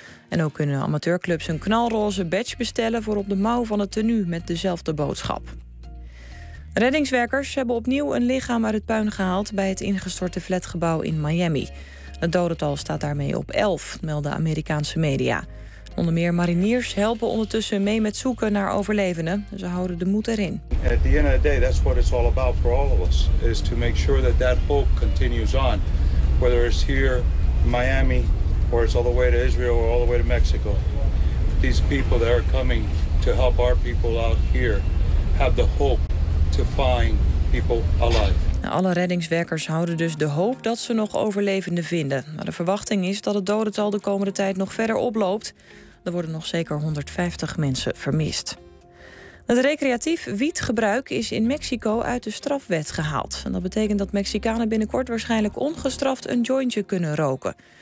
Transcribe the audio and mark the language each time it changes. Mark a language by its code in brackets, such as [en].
[nl] En ook kunnen amateurclubs een knalroze badge bestellen voor op de mouw van het tenue met dezelfde boodschap. Reddingswerkers hebben opnieuw een lichaam uit het puin gehaald bij het ingestorte flatgebouw in Miami. Het dodental staat daarmee op 11, melden Amerikaanse media. Onder meer mariniers helpen ondertussen mee met zoeken naar overlevenden. Ze houden de moed erin. [en] At the end of the day, that's what it's all about for all of us, is to make sure that that hope continues on, whether it's here in Miami or it's all the way to Israel or all the way to Mexico. These people that are coming to help our people out here have the hope to find people alive. [nl] Alle reddingswerkers houden dus de hoop dat ze nog overlevenden vinden. Maar de verwachting is dat het dodental de komende tijd nog verder oploopt. Er worden nog zeker 150 mensen vermist. Het recreatief wietgebruik is in Mexico uit de strafwet gehaald. En dat betekent dat Mexicanen binnenkort waarschijnlijk ongestraft een jointje kunnen roken.